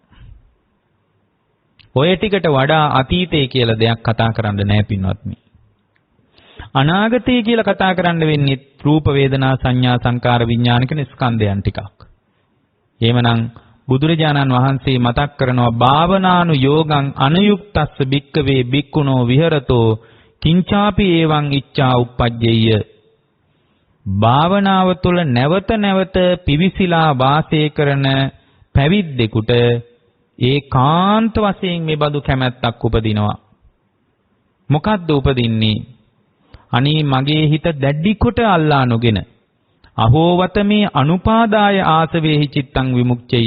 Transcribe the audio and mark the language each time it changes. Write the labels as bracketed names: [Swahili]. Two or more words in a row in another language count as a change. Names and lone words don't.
[Sinhala] ඔය ටිකට වඩා අතීතය කියලා දෙයක් කතා කරන්න නැහැ පින්වත්නි. අනාගතය කියලා කතා කරන්න වෙන්නේ රූප වේදනා සංඥා සංකාර විඥාන කියන ස්කන්ධයන් ටිකක්. එහෙමනම් බුදුරජාණන් වහන්සේ මතක් කරනවා [Pali] භාවනානු යෝගං අනුයුක්තස්ස භික්කවේ භික්ඛුනෝ විහෙරතෝ කිංචාපි එවං ඉච්ඡා උප්පජ්ජේය. [Sinhala] භාවනාව තුළ නැවත නැවත පිවිසිලා වාසය කරන පැවිද්දෙකුට ඒකාන්ත වශයෙන් මේ බඳු කැමැත්තක් උපදිනවා. මොකද්ද උපදින්නේ? අනේ මගේ හිත දැඩි කොට අල්ලා නොගෙන [Pali] අහෝවත මේ අනුපාදාය ආසවේහි චිත්තං විමුක්ඛය.